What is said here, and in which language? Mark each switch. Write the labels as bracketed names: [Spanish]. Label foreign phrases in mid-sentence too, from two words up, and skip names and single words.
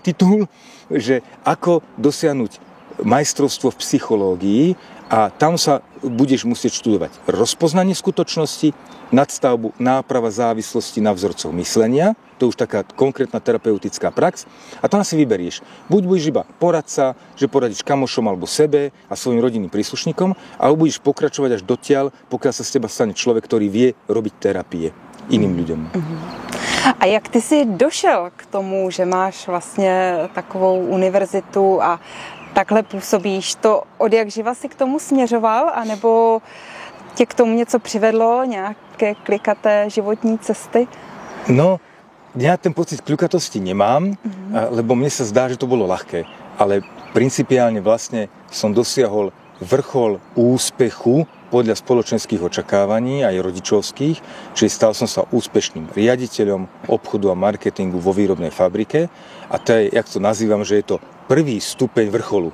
[Slovak] titul, že ako dosiahnuť majstrovstvo v psychológii a tam sa budeš musieť študovať rozpoznanie skutočnosti, nadstavbu, náprava závislosti na vzorcoch myslenia, to je už taká konkrétna terapeutická prax a tam si vyberieš. Buď budeš iba poradca, že poradíš kamošom alebo sebe a svojim rodinným príslušníkom, alebo budeš pokračovať až dotiaľ, pokiaľ sa z teba stane človek, ktorý vie robiť terapie iným ľuďom. [Czech] A jak ty si došel k tomu, že máš vlastně takovou univerzitu a takhle působíš? To od jak živa si k tomu směřoval, anebo tě k tomu něco přivedlo, nějaké klikaté životní cesty? [Slovak] No, ja ten pocit kľukatosti nemám, lebo mne sa zdá, že to bolo ľahké. Ale principiálne vlastne som dosiahol vrchol úspechu podľa spoločenských očakávaní aj rodičovských, čiže stal som sa úspešným riaditeľom obchodu a marketingu vo výrobnej fabrike a to je, jak to nazývam, že je to prvý stupeň vrcholu.